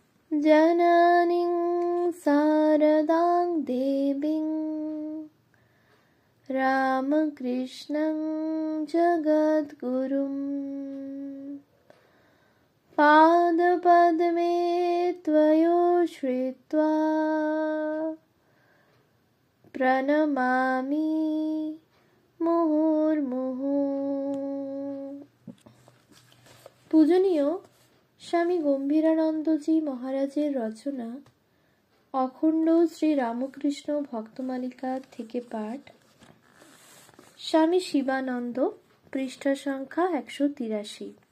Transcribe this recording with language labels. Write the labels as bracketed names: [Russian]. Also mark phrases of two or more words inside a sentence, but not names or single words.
[Sanskrit] जननीं शारदां देवीं रामकृष्णं जगद्गुरुं पादपद्मे त्वयोश्रित्वा प्रणमामि মুহুর্মুহু। [Bangla] পূজনীয় স্বামী গম্ভীরানন্দজি মহারাজের রচনা অখণ্ড শ্রী রামকৃষ্ণ ভক্তমালিকা থেকে পাঠ, স্বামী শিবানন্দ, পৃষ্ঠা সংখ্যা 183।